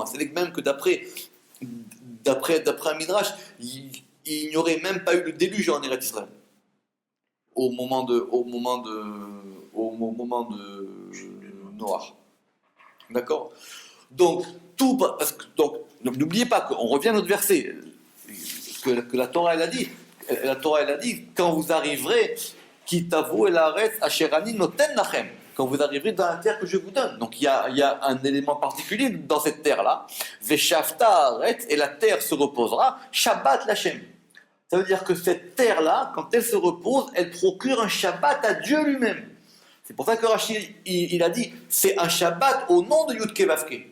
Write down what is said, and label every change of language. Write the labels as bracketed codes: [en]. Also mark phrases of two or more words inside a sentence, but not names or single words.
[fr] C'est même que d'après un Midrash, il n'y aurait même pas eu le déluge en Eretz Israël au moment de Noach. D'accord? Donc n'oubliez pas qu'on revient à notre verset que la Torah elle a dit. La Torah elle a dit quand vous arriverez, [he] כי תבאו אל הארץ אשר אני נתן לכם. [fr] Quand vous arriverez dans la terre que je vous donne. Donc il y a un élément particulier dans cette terre-là. [he] ושבתה הארץ, [fr] et la terre se reposera. [he] שבת לכם. [fr] Ça veut dire que cette terre-là, quand elle se repose, elle procure un Shabbat à Dieu lui-même. C'est pour ça que Rashi, il a dit, c'est un Shabbat au nom de [he] יוד קי ואו קי.